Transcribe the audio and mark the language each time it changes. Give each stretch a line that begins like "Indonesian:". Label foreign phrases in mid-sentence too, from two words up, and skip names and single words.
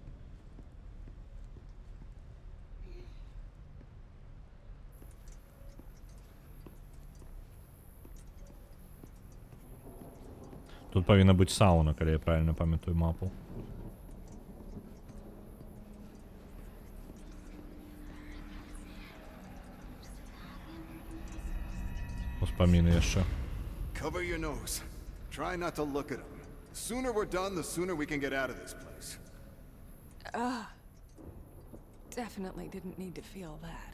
Belarusian: Тут павінна быць сауна, калі я правильно памятаю мапу. Успаміны яшчэ.
English: Cover your nose. Try not to look at them. The sooner we're done, the sooner we can get out of this place. Definitely didn't need to feel that.